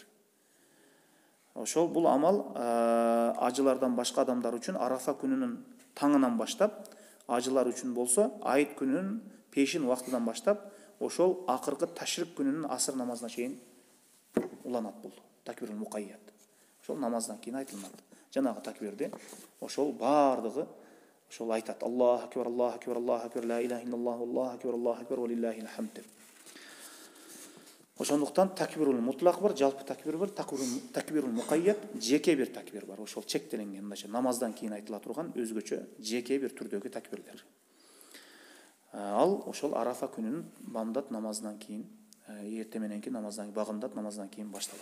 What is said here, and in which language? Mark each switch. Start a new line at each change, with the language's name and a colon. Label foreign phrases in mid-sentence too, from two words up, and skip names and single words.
Kyrgyz: Ошол бул амал ажылардан башка адамдар үчүн Арафа күнүнүн таңынан баштап, ажылар үчүн болсо айт күнүнүн пешин убактыдан баштап, ошол акыркы ташрик күнүнүн асыр намазына чейин уланат бул
Arabic: تكبير مقيد.
Kyrgyz: Ошол намаздан кийин айтылат. Жанагы такбирди ошол бардыгы ошол айтат.
Arabic: الله أكبر الله أكبر الله أكبر لا إله إلا الله الله أكبر الله أكبر ولله الحمد.
Kyrgyz: Ошондуктан
Arabic: التكبير المطلق
Kyrgyz: бар, жалпы такбир бар,
Arabic: التكبير المقيد,
Kyrgyz: жеке бир такбир бар. Ошол чектеленген, мындайча намаздан кийин айтыла турган өзгөчө жеке бир түрдөгү такбирлер. Ал ошол Арафа күнүнүн бамдат намазынан кийин, эрте мененки намаздан, багымдат намазынан кийин башталат.